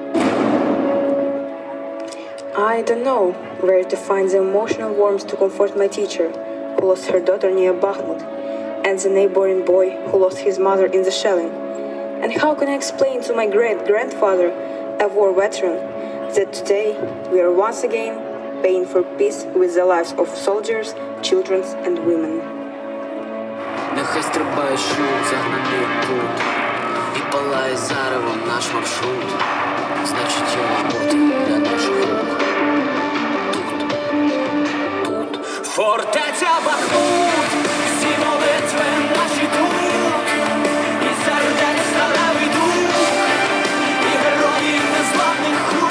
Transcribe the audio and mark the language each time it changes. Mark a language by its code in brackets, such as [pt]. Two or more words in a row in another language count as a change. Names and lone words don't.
[en] I don't know where to find the emotional warmth to comfort my teacher, who lost her daughter near Bakhmut, and the neighboring boy who lost his mother in the shelling. And how can I explain to my great-grandfather, a war veteran, that today we are once again paying for peace with the lives of soldiers, children and women. [uk] Нехай стрибає шут, загнаний кут, і палає заревом наш маршрут. Значить, є робота для наших рук. Тут фортеця Бахмут, всі молитви наші тут, і сердець сталевий дух, і героїв незламних крут.